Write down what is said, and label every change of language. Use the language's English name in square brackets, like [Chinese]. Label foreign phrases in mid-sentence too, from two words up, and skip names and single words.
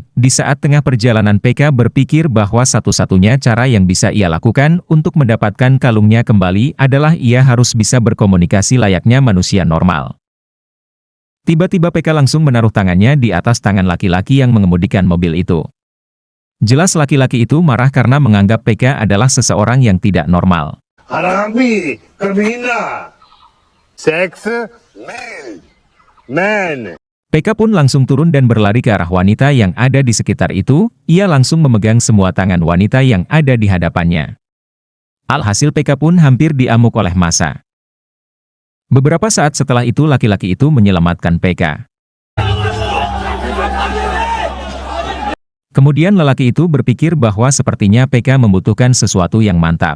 [Indonesian] Di saat tengah perjalanan PK berpikir bahwa satu-satunya cara yang bisa ia lakukan untuk mendapatkan kalungnya kembali adalah ia harus bisa berkomunikasi layaknya manusia normal. Tiba-tiba PK langsung menaruh tangannya di atas tangan laki-laki yang mengemudikan mobil itu. Jelas laki-laki itu marah karena menganggap PK adalah seseorang yang tidak normal. [Hindi] हरामी कमीना [English] sex man [Indonesian] PK pun langsung turun dan berlari ke arah wanita yang ada di sekitar itu, ia langsung memegang semua tangan wanita yang ada di hadapannya. Alhasil PK pun hampir diamuk oleh massa. Beberapa saat setelah itu laki-laki itu menyelamatkan PK. Kemudian lelaki itu berpikir bahwa sepertinya PK membutuhkan sesuatu yang mantap.